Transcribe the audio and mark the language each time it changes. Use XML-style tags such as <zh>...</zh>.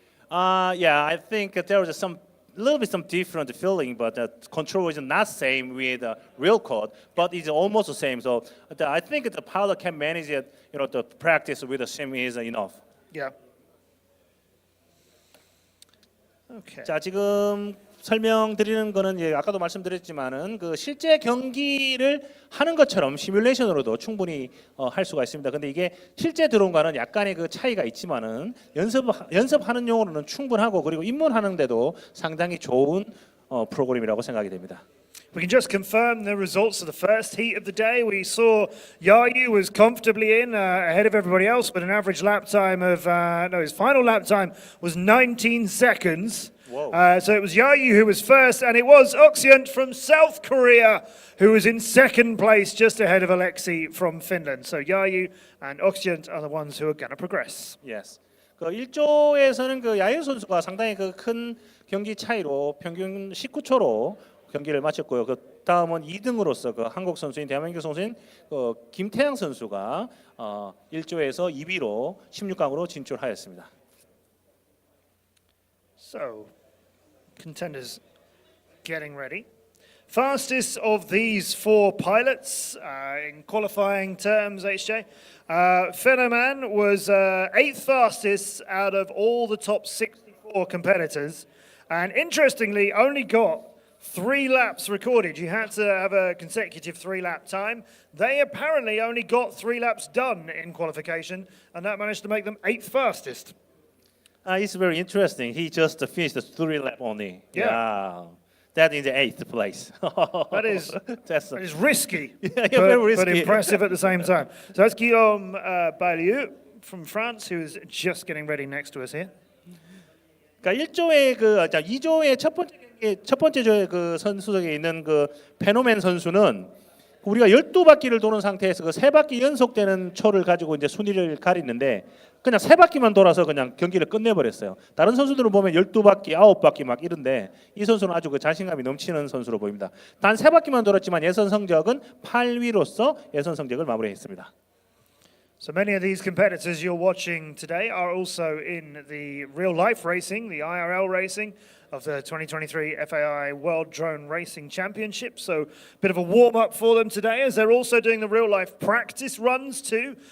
<en>Yeah, I think there was some different feeling, but the control is not same with real code, but it's almost the same. So I think the pilot can manage it. The practice with the sim is enough. Yeah. Okay.</en> <ko>자, 지금 설명드리는 거는 아까도 말씀드렸지만은 그 실제 경기를 하는 것처럼 시뮬레이션으로도 충분히 할 수가 있습니다. 근데 이게 실제 드론과는 약간의 그 차이가 있지만은 연습하는 용으로는 충분하고 그리고 입문하는데도 상당히 좋은 프로그램이라고 생각이 됩니다.</ko> <en>We can just confirm the results of the first heat of the day. We saw Yayu was comfortably in ahead of everybody else with an average lap time of, his final lap time was 19 seconds. So it was Yayu who was first, and it was Oxyant from South Korea who was in second place, just ahead of Alexei from Finland. So Yayu and Oxyant are the ones who are going to progress. Yes.</en> <ko>그 1조에서는 그 야유 선수가 상당히 그 큰 경기 차이로 평균 19초로 경기를 마쳤고요. 그 다음은 2등으로서 그 한국 선수인 대한민국 선수인 그 김태양 선수가 1조에서 2위로 16강으로 진출하였습니다.</ko> <en>So, contenders getting ready. Fastest of these four pilots in qualifying terms, HJ. Phenoman was 8th fastest out of all the top 64 competitors, and interestingly, only got 3 laps recorded. You had to have a consecutive 3-lap time. They apparently only got 3 laps done in qualification, and that managed to make them 8th fastest. It's very interesting. He just finished the 3 lap only. Yeah. That is the 8th place. That is risky, very risky. but impressive at the same time. So that's Guillaume Bailieu from France, who is just getting ready next to us here.</en> <ko>그러니까 2조의 첫 번째 조의 그 선수석에 있는 그 페노맨 선수는 우리가 12바퀴를 도는 상태에서 그 3바퀴 연속되는 초를 가지고 이제 순위를 가리는데 그냥 3바퀴만 돌아서 그냥 경기를 끝내버렸어요. 다른 선수들은 보면 12바퀴, 9바퀴 막 이런데 이 선수는 아주 그 자신감이 넘치는 선수로 보입니다. 단 3바퀴만 돌았지만 예선 성적은 8위로서 예선 성적을 마무리했습니다.</ko> <en>So many of these competitors you're watching today are also in the real-life racing, the IRL racing of the 2023 FAI World Drone Racing Championship. So a bit of a warm-up for them today as they're also doing the real-life practice runs too.</en>